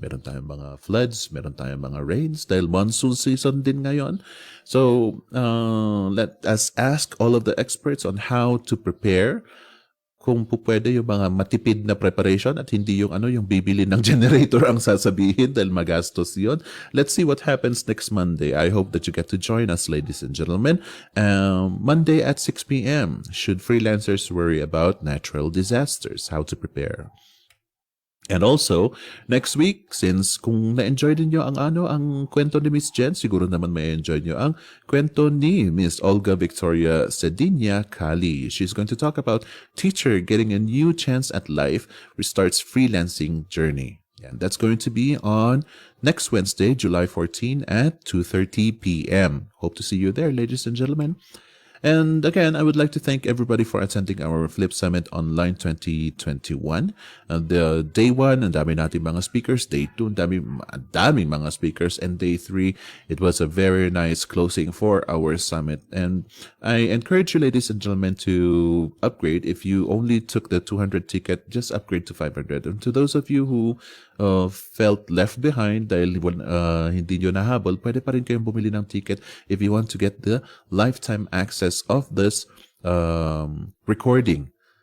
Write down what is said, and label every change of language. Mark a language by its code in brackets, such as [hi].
[tl] Meron tayong mga floods, meron tayong mga rains dahil monsoon season din ngayon. [en] So, let us ask all of the experts on how to prepare [tl] kung pwede yung mga matipid na preparation at hindi yung yung bibili ng generator ang sasabihin dahil magastos yun. [en] Let's see what happens next Monday. I hope that you get to join us, ladies and gentlemen. Monday at 6 p.m. Should freelancers worry about natural disasters? How to prepare? And also, next week, since [tl] kung na-enjoy din nyo ang kwento ni Miss Jen, siguro naman may enjoy nyo ang kwento ni Miss Olga Victoria Cedina Kali. [en] She's going to talk about teacher getting a new chance at life, restarts freelancing journey. And that's going to be on next Wednesday, July 14 at 2:30 p.m. Hope to see you there, ladies and gentlemen. And again, I would like to thank everybody for attending our Flip Summit Online 2021. The day 1, [tl] ang dami natin mga speakers. Day 2, daming mga speakers. [en] And day 3, it was a very nice closing for our summit. And I encourage you, ladies and gentlemen, to upgrade. If you only took the 200 ticket, just upgrade to 500. And to those of you who felt left behind [tl] dahil hindi nyo nahabol, pwede pa rin kayong bumili ng ticket [en] if you want to get the lifetime access of this recording.